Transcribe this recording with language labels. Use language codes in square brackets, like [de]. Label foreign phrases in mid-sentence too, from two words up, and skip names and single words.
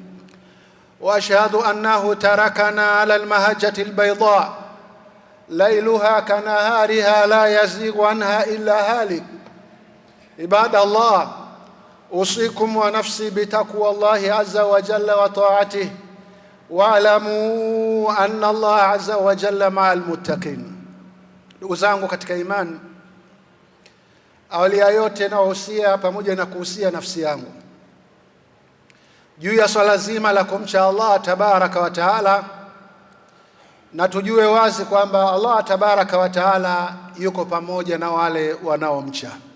[ar] وأشهد أنه تركنا على المهجة البيضاء ليلها كنهارها لا يزيغ عنها إلا هالك. عباد الله، أوصيكم ونفسي بتقوى الله عز وجل وطاعته، واعلموا أن الله عز وجل مع المتقين. [sw] Ndugu zangu katika imani, awali ya yote nawahusia pamoja na kuhusia nafsi yangu juu ya swala zima la kumcha [ar] الله تبارك وتعالى, [sw] na tujue wazi kwamba [ar] الله تبارك وتعالى [sw] yuko pamoja na wale wanaomcha.